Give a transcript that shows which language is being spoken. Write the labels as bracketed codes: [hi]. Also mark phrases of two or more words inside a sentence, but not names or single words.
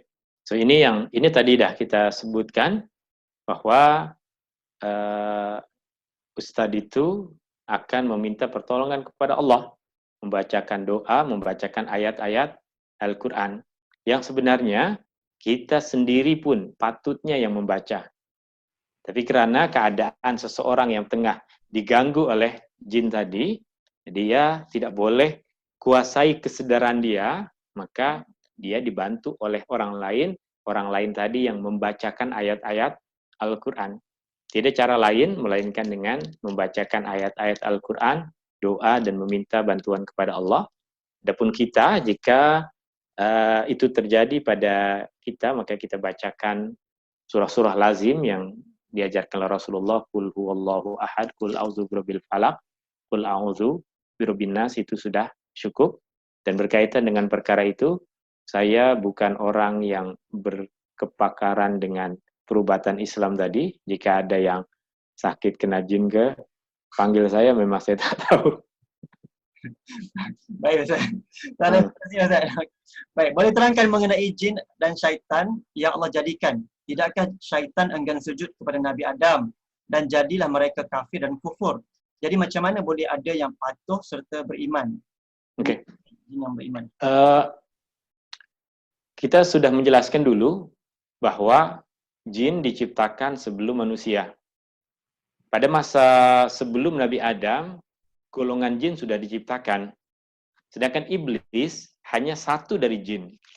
[ms] So ini tadi dah kita sebutkan bahwa ustaz itu akan meminta pertolongan kepada Allah, membacakan doa, membacakan ayat-ayat Al-Quran. Yang sebenarnya kita sendiri pun patutnya yang membaca. Tapi kerana keadaan seseorang yang tengah diganggu oleh jin tadi, dia tidak boleh kuasai kesedaran dia, maka dia dibantu oleh orang lain tadi yang membacakan ayat-ayat Al-Quran. Tidak cara lain melainkan dengan membacakan ayat-ayat Al-Quran, doa dan meminta bantuan kepada Allah. Adapun kita, jika itu terjadi pada kita, maka kita bacakan surah-surah lazim yang diajarkan oleh Rasulullah, [ar] قل هو الله أحد قل أعوذ برب الفلق قل أعوذ برب الناس, [ms] itu sudah cukup. Dan berkaitan dengan perkara itu, saya bukan orang yang berkepakaran dengan perubatan Islam tadi. Jika ada yang sakit kena jin ke, panggil saya, memang saya tak tahu. Baik Ustaz. Terima kasih Ustaz. Baik, boleh terangkan mengenai jin dan syaitan yang Allah jadikan? Tidakkah syaitan enggan sujud kepada Nabi Adam dan jadilah mereka kafir dan kufur? Jadi macam mana boleh ada yang patuh serta beriman? Okey. Jin yang beriman. Kita sudah menjelaskan dulu bahwa jin diciptakan sebelum manusia. Pada masa sebelum Nabi Adam, golongan jin sudah diciptakan. Sedangkan iblis hanya satu dari jin.